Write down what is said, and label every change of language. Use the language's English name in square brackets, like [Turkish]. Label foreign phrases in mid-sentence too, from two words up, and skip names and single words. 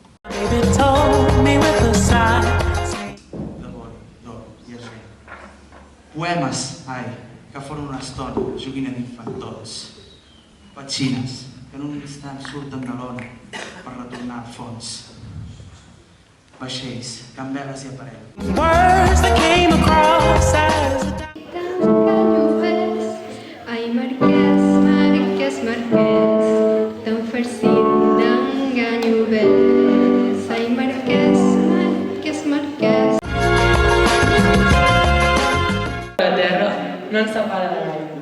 [Catalan] L'amor, d'or i argent. Poemes, ai, que foren una estona, joguina d'infantots. Petxines, que en un instant surten de l'ona per retornar al fons. Vaixells, que amb veles i aparell. [English] Words that came across as a doubt. [Catalan] Ai, Marquès, Marquès, Marquès, tan farcit d'enganyovers. Ai, Marquès, Marquès, Marquès. La terra no ens separa de l'aigua.